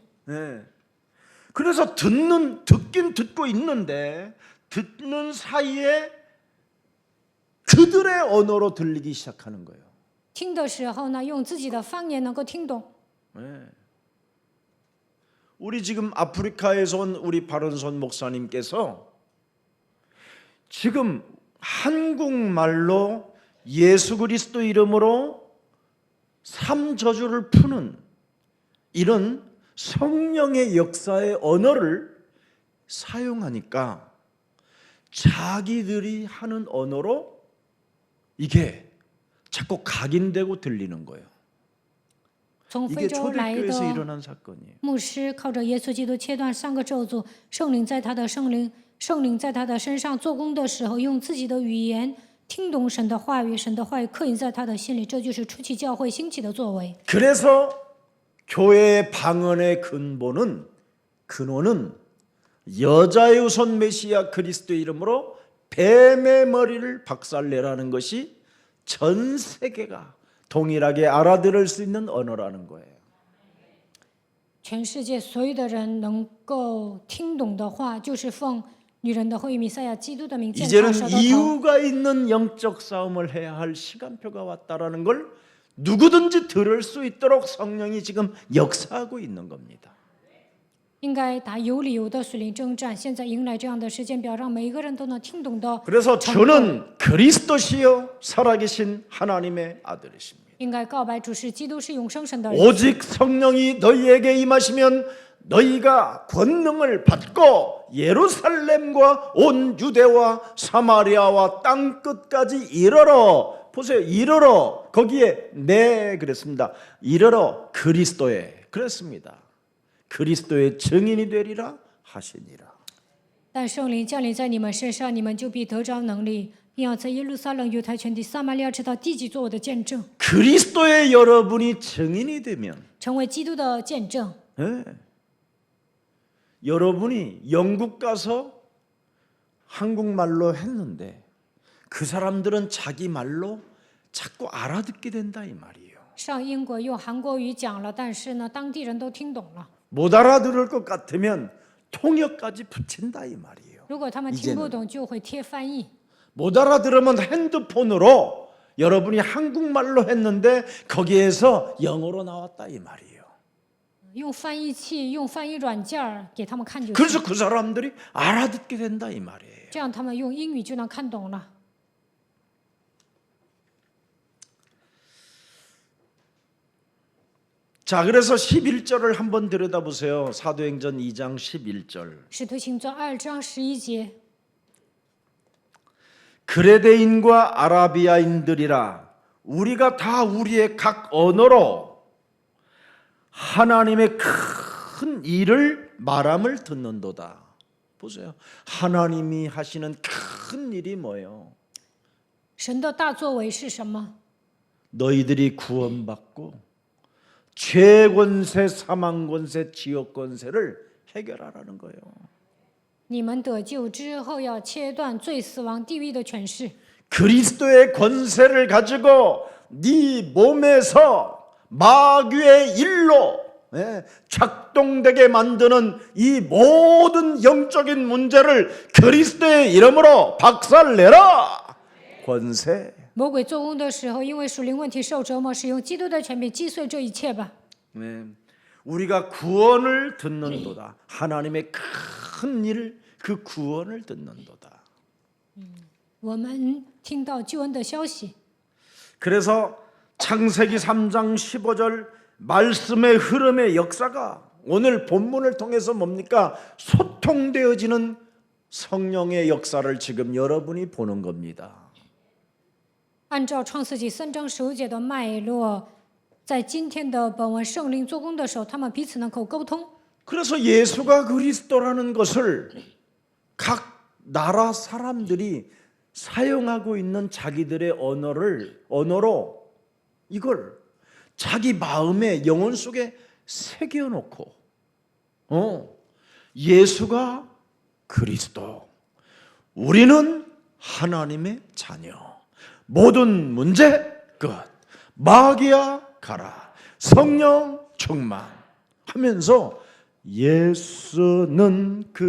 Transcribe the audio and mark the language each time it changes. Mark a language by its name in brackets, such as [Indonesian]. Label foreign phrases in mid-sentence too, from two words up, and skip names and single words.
[Korean] 네. 그래서 듣긴 듣고 있는데 듣는 사이에 그들의 언어로 들리기 시작하는 거예요. [Chinese] 听的时候呢，用自己的方言能够听懂。 [Korean] 네. 우리 지금 아프리카에서 온 우리 바른손 목사님께서 지금 한국말로 예수 그리스도 이름으로 삼저주를 푸는 이런 성령의 역사의 언어를 사용하니까 자기들이 하는 언어로 이게 자꾸 각인되고 들리는 거예요. [Chinese] 从非 [Korean] 이게 [Chinese] 洲来 [Korean] 초대교회에서 [Chinese] 的 [Korean] 일어난 사건이에요. [Chinese] 牧师靠着耶稣基督切断3个咒诅，圣灵在他的身上做工的时候，用自己的语言听懂神的话语，神的话语刻印在他的心里，这就是初期教会兴起的作为。 [Korean] 그래서 교회의 방언의 근원은 여자의 우선 메시아 그리스도의 이름으로 뱀의 머리를 박살내라는 것이 전 세계가 동일하게 알아들을 수 있는 언어라는 거예요. [Chinese] 全世界所有的人能够听懂的话，就是奉女人的后裔弥赛亚基督的名践踏 [Korean] 이제는 [Chinese] 舌头头。 [Korean] 이유가 있는 영적 싸움을 해야 할 시간표가 왔다라는 걸 누구든지 들을 수 있도록 성령이 지금 역사하고 있는 겁니다. [Chinese] 应该打有理由的属灵征战，现在迎来这样的时间表，让每一个人都能听懂的。 [Korean] 그래서 저는 그리스도시요 살아계신 하나님의 아들이십니다. [Chinese] 应该告白主是基督是永生神的儿子。 [Korean] 오직 성령이 너희에게 임하시면 너희가 권능을 받고 예루살렘과 온 유대와 사마리아와 땅 끝까지 이르러 보세요. 이르러 거기에 그랬습니다. 이르러 그리스도의 그랬습니다. 그리스도의 증인이 되리라 하시니라. [Chinese] 但圣灵降临在你们身上，你们就必得着能力，并要在耶路撒冷、犹太全地、撒玛利亚直到地极做我的见证， [Korean] 그리스도의 여러분이 증인이 되면 [Chinese] 成为基督的见证。 [Korean] 여러분이 영국 가서 한국말로 했는데 그 사람들은 자기 말로 자꾸 알아듣게 된다 이 말이에요. [Chinese] 上英国用韩国语讲了，但是呢，当地人都听懂了。 [Korean] 못 알아들을 것 같으면 통역까지 붙인다 이 말이에요. [Chinese] 如果他们听不懂，就会贴翻译。 [Korean] 못 알아들으면 핸드폰으로 여러분이 한국말로 했는데 거기에서 영어로 나왔다 이 말이에요. [Chinese] 用翻译器、用翻译软件儿给他们看就行， [Korean] 그래서 그 사람들이 알아듣게 된다 이 말이에요. [Chinese] 这样他们用英语就能看懂了。 [Korean] 자, 그래서 11절을 한번 들여다보세요. 사도행전 2장 11절. [Chinese] 使徒行传2章11节， [Korean] 그레데인과 아라비아인들이라 우리가 다 우리의 각 언어로 하나님의 큰 일을 말함을 듣는도다. 보세요. 하나님이 하시는 큰 일이 뭐예요? [Chinese] 神的大作为是什么？ [Korean] 너희들이 구원받고 죄권세, 사망권세, 지옥권세를 해결하라는 거예요. [Chinese] 你们得救之后，要切断罪、死亡、地狱的权势。 [Korean] 그리스도의 권세를 가지고 네 몸에서 마귀의 일로 작동되게 만드는 이 모든 영적인 문제를 그리스도의 이름으로 박살내라. 권세. [Chinese] 魔鬼做工的时候，因为属灵问题受折磨，使用基督的权柄击碎这一切吧。 [Korean] 우리가 구원을 듣는도다. 하나님의 큰 일, 그 구원을 듣는도다. [Chinese] 我们听到救恩的消息， [Korean] 그래서 창세기 3장 15절 말씀의 흐름의 역사가 오늘 본문을 통해서 뭡니까? 소통되어지는 성령의 역사를 지금 여러분이 보는 겁니다. 按照创世纪3章15节的脉络，在今天的本文圣灵做工的时候，他们彼此能够沟通。 그래서 예수가 그리스도라는 것을 각 나라 사람들이 사용하고 있는 자기들의 언어로 이걸 자기 마음의 영혼 속에 새겨놓고 예수가 그리스도, 우리는 하나님의 자녀, 모든 문제 끝, 마귀야 가라, 성령 충만 하면서 예수는